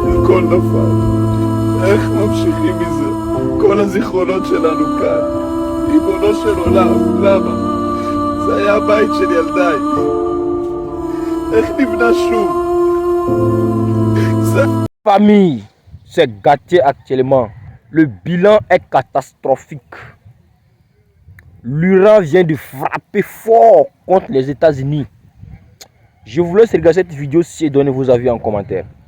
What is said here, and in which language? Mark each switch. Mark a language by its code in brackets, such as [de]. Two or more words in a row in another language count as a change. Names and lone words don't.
[he] הכל נפל. איך ממשיכים מזה? כל הזיכרונות שלנו כאן. ריבונו של עולם, למה? זה היה הבית של ילדיי. איך נבנה שוב? [fr] Famille, c'est gâté actuellement. Le bilan est catastrophique. L'Iran vient de frapper fort contre les États-Unis. Je vous laisse regarder cette vidéo-ci et donner vos avis en commentaire.